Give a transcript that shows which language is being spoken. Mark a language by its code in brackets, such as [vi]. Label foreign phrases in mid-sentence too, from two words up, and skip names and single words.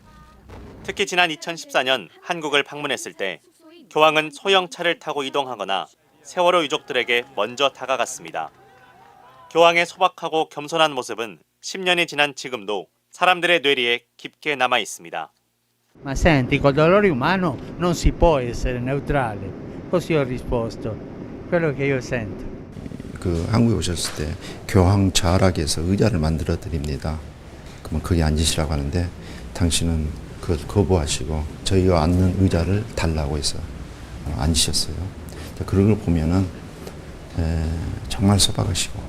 [ko] 특히 지난 2014년 한국을 방문했을 때 교황은 소형차를 타고 이동하거나 세월호 유족들에게 먼저 다가갔습니다. 교황의 소박하고 겸손한 모습은 10년이 지난 지금도 사람들의 뇌리에 깊게 남아 있습니다. [it] Ma senti, col dolore umano non si può essere neutrale. Così ho risposto. quello che io sento. [ko] 한국에 오셨을 때 교황 자락에서 의자를 만들어 드립니다. 그러면 거기 앉으시라고 하는데 당신은 그걸 거부하시고 저희가 앉는 의자를 달라고 해서 앉으셨어요. 그런 걸 보면은 정말 소박하시고.